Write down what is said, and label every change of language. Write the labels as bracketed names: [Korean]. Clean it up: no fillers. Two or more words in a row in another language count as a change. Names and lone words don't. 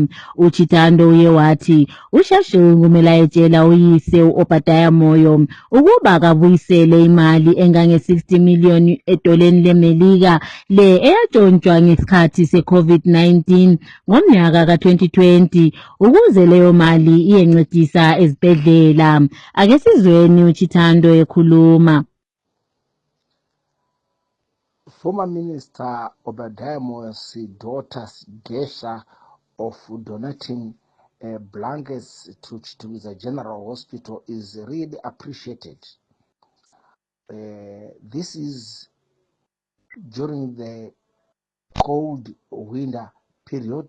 [North Ndebele] uChitando uye wathi uShashu kumele ayetshela uyise u-Obadiah Moyo ukuba kabuyisele imali engange-60 million edoleni leMelika le eyatshontshwa ngesikhathi se-COVID-19 ngomnyaka ka-2020 ukuze leyo mali iyencedisa ezibhedlela. Ake sizweni uChitando ekhuluma. [English] Former Minister Obadiah Moyo's daughter Gesha of donating blankets to Chitungwiza General Hospital is really appreciated. This is during the cold winter period.